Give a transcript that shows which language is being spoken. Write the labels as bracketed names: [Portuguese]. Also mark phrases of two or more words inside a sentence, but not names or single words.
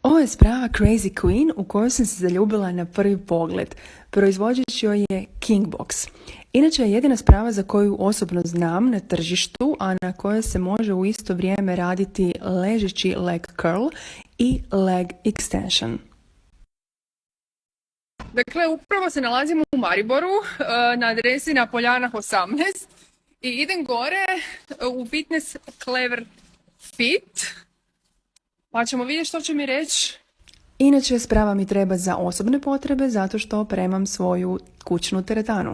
[Croatian] Ovo je sprava Crazy Queen u kojoj sam se zaljubila na prvi pogled. Proizvođač joj je Kingbox. Inače je jedina sprava za koju osobno znam na tržištu, a na kojoj se može u isto vrijeme raditi ležeći [English] leg curl [Croatian] i [English] leg extension. [Croatian] Dakle, upravo se nalazimo u Mariboru, na adresi na Poljanah 18 i idem gore u fitness Clever Fit, pa ćemo vidjeti što će mi reći. Inače, sprava mi treba za osobne potrebe zato što opremam svoju kućnu teretanu.